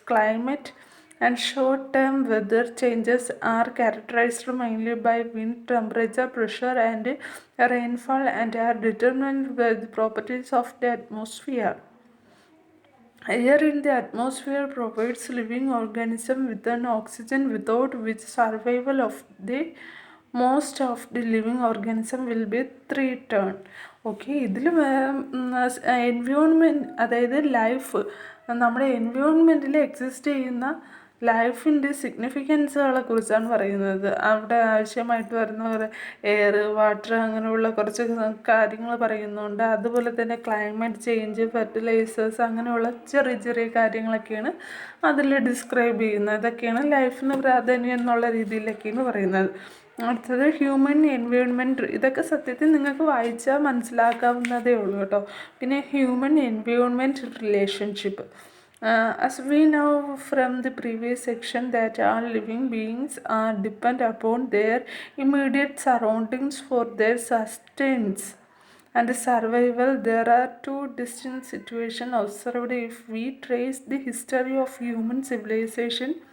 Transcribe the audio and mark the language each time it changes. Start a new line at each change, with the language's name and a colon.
English: Climate and short-term weather changes are characterized mainly by wind, temperature, pressure, and rainfall, and are determined by the properties of the atmosphere. Air in the atmosphere provides living organism with an oxygen, without which survival of the most of the living organism will be threatened.
Malayalam: Okay, ഇതിൽ environment, അതായത് life, നമ്മുടെ എൻവയോൺമെൻറ്റിൽ exist ചെയ്യുന്ന ലൈഫിൻ്റെ സിഗ്നിഫിക്കൻസുകളെ കുറിച്ചാണ് പറയുന്നത്. അവിടെ ആവശ്യമായിട്ട് വരുന്ന എയർ, വാട്ടർ, അങ്ങനെയുള്ള കുറച്ച് കാര്യങ്ങൾ പറയുന്നുണ്ട്. അതുപോലെ തന്നെ ക്ലൈമറ്റ് ചേഞ്ച്, ഫെർട്ടിലൈസേഴ്സ്, അങ്ങനെയുള്ള ചെറിയ ചെറിയ കാര്യങ്ങളൊക്കെയാണ് അതിൽ ഡിസ്ക്രൈബ് ചെയ്യുന്നത്. ഇതൊക്കെയാണ് ലൈഫിന് പ്രാധാന്യം എന്നുള്ള രീതിയിലൊക്കെയാണ് പറയുന്നത്. അടുത്തത് ഹ്യൂമൻ എൻവയോൺമെൻറ്റ്. ഇതൊക്കെ സത്യത്തിൽ നിങ്ങൾക്ക് വായിച്ചാൽ മനസ്സിലാക്കാവുന്നതേ ഉള്ളൂ കേട്ടോ. പിന്നെ human environment relationship.
English: As we know from the previous section that all living beings are depend upon their immediate surroundings for their sustenance and survival, there are two distinct situations observed if we trace the history of human civilization.